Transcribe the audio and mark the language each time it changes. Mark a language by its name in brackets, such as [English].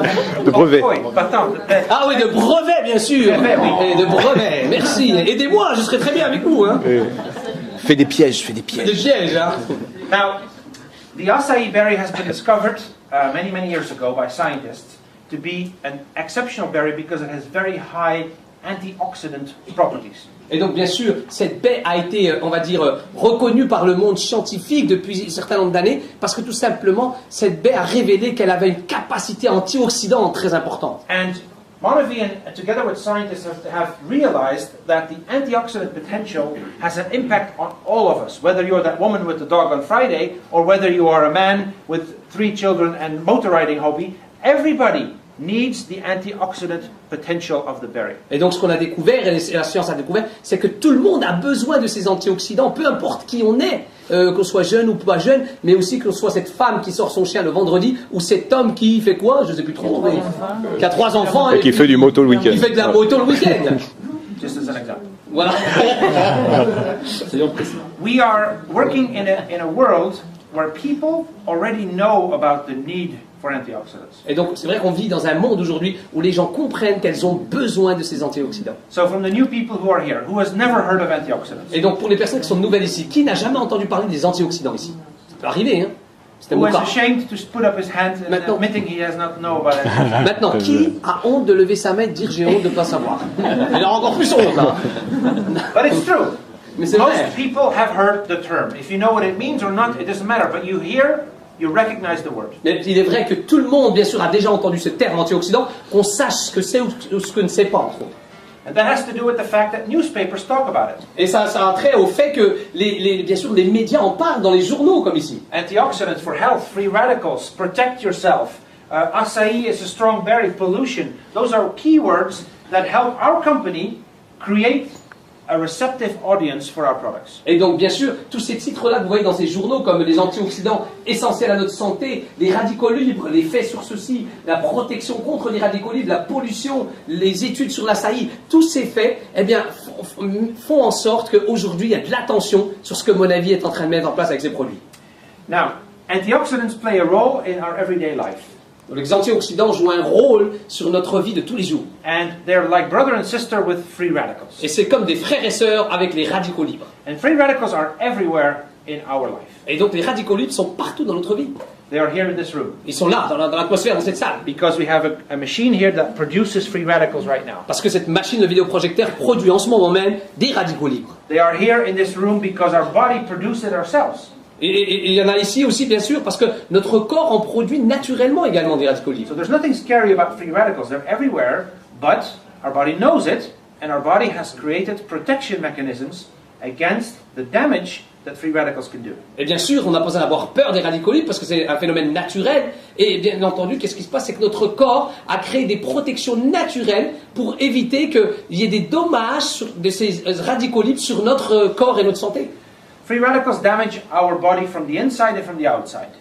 [French] de brevets. Pas tant. Ah oui, de brevets, bien sûr. Brevets, oui. Et de brevets, merci. Aidez-moi, je serai très bien avec vous. Hein. Fais des pièges, Des pièges, hein. [English] Now, the acai berry has been discovered many, many years ago by scientists to be an exceptional berry because it has very high antioxidant properties. [French] Et donc, bien sûr, cette baie a été, on va dire, reconnue par le monde scientifique depuis un certain nombre d'années, parce que tout simplement, cette baie a révélé qu'elle avait une capacité antioxydante très importante. [English] And Monavi, together with scientists, have realized that the antioxidant potential has an impact on all of us, whether you're that woman with the dog on Friday, or whether you are a man with 3 children and motor riding hobby. Everybody needs the antioxidant potential of the berry. [French] Et donc ce qu'on a découvert, et la science a découvert, c'est que tout le monde a besoin de ces antioxydants, peu importe qui on est, qu'on soit jeune ou pas jeune, mais aussi qu'on soit cette femme qui sort son chien le vendredi, ou cet homme qui fait quoi, je ne sais plus trop, mais qui a 3 enfants Et qui fait du moto le week-end. Qui fait de la moto le week-end. [English] Just as an example. [French] Voilà. [English] We are working in a world where people already know about the need for antioxidants. [French] Et donc c'est vrai qu'on vit dans un monde aujourd'hui où les gens comprennent qu'elles ont besoin de ces antioxydants. [English] So from the new people who are here, who has never heard of antioxidants? [French] Et donc pour les personnes qui sont nouvelles ici, qui n'a jamais entendu parler des antioxydants ici? Ça peut arriver, hein? C'était [English] Who [French] mon [English] is [French] cas. [English] ashamed to put up his hand and [French] Maintenant- [English] admitting he does not know about antioxidants? [French] Maintenant, qui a honte de lever sa main et de dire j'ai honte de ne pas savoir? Il a encore plus honte là. [English] But it's true. [French] Mais c'est vrai. [English] Most people have heard the term. If you know what it means or not, it doesn't matter. But you hear, you recognize the word. [French] Mais il est vrai que tout le monde, bien sûr, a déjà entendu ce terme antioxydant, qu'on sache ce que c'est ou ce que ne sait pas. entre autres. [English] And that has to do with the fact that newspapers talk about it. [French] Et ça a trait au fait que, bien sûr, les médias en parlent dans les journaux, comme ici. [English] Antioxidants for health, free radicals, protect yourself. Acai is a strong berry, pollution. Those are keywords that help our company create a receptive audience for our products. [French] Et donc, bien sûr, tous ces titres-là que vous voyez dans ces journaux, comme les antioxydants essentiels à notre santé, les radicaux libres, les faits sur ceci, la protection contre les radicaux libres, la pollution, les études sur l'acai, tous ces faits, eh bien, font en sorte qu'aujourd'hui, il y a de l'attention sur ce que Monavi est en train de mettre en place avec ses produits. [English] Now, antioxidants play a role in our everyday life. [French] Donc, les antioxydants jouent un rôle sur notre vie de tous les jours. [English] And they're like brother and sister with free radicals. [French] Et c'est comme des frères et sœurs avec les radicaux libres. [English] And free radicals are everywhere in our life. [French] Et donc, les radicaux libres sont partout dans notre vie. [English] They are here in this room. [French] Ils sont là, dans l'atmosphère, dans cette salle. [English] Because we have a machine here that produces free radicals right now. [French] Parce que cette machine de vidéoprojecteur produit en ce moment même des radicaux libres. [English] They are here in this room because our body produces it ourselves. [French] Et il y en a ici aussi, bien sûr, parce que notre corps en produit naturellement également des radicaux libres. [English] So there's nothing scary about free radicals. They're everywhere, but our body knows it, and our body has created protection mechanisms against the damage that free radicals can do. [French] Et bien sûr, on n'a pas besoin d'avoir peur des radicaux libres parce que c'est un phénomène naturel. Et bien entendu, qu'est-ce qui se passe? C'est que notre corps a créé des protections naturelles pour éviter qu'il y ait des dommages de ces radicaux libres sur notre corps et notre santé. [English] Free radicals damage our body from the inside and from the outside.